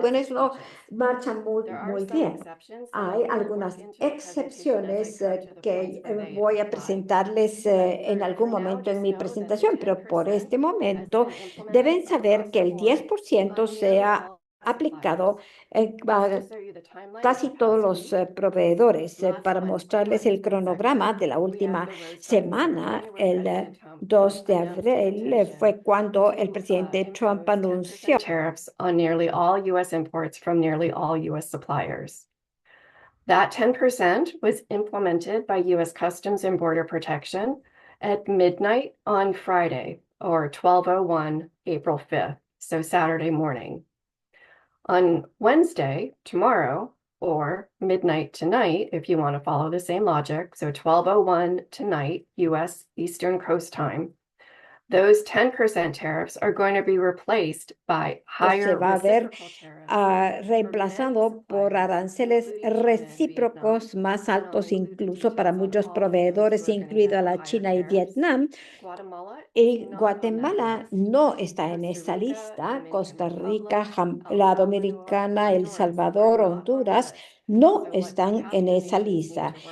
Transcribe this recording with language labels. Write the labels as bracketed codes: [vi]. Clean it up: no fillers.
[es] Bueno, eso marcha muy bien. Hay algunas excepciones que voy a presentarles en algún momento en mi presentación, pero por este momento deben saber que el 10% sea aplicado a casi todos los proveedores para mostrarles el cronograma de la última semana. El 2 de abril fue cuando el presidente Trump anunció [en] tariffs on nearly all U.S. imports from nearly all U.S. suppliers. That 10% was implemented by U.S. Customs and Border Protection at midnight on Friday, or 12:01 April 5th, so Saturday morning. On Wednesday, tomorrow, or midnight tonight, if you want to follow the same logic, so 12:01 tonight, US Eastern Coast time, those 10% tariffs are going to be replaced by higher [es] se va a ver [en] reciprocal tariffs [es] reemplazado por aranceles recíprocos más altos incluso para muchos proveedores, incluido a la China y Vietnam. Y Guatemala no está en esa lista. Costa Rica, la Dominicana, El Salvador, Honduras no están en esa lista.